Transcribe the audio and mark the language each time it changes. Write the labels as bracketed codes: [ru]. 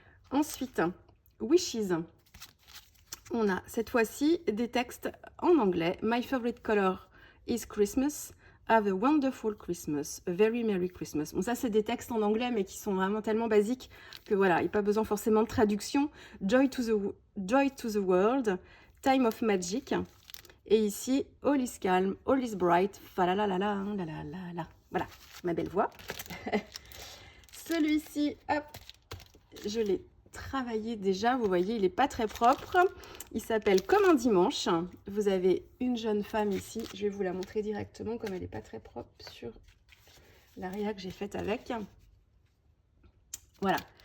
[fr] Ensuite, Wishes. On a cette fois-ci des textes en anglais. [en] My favorite color is Christmas. Have a wonderful Christmas. A very merry Christmas. [fr] Bon, ça, c'est des textes en anglais, mais qui sont vraiment tellement basiques que voilà, il n'y a pas besoin forcément de traduction. [en] Joy to the world. Time of magic. [fr] Et ici, [en] all is calm, all is bright. [fr] Voilà, ma belle voix. Celui-ci, hop, je l'ai travaillé déjà. Vous voyez, il n'est pas très propre. Il s'appelle Comme un dimanche. Vous avez une jeune femme ici. Je vais vous la montrer directement comme elle n'est pas très propre sur l'aria que j'ai faite avec. Voilà.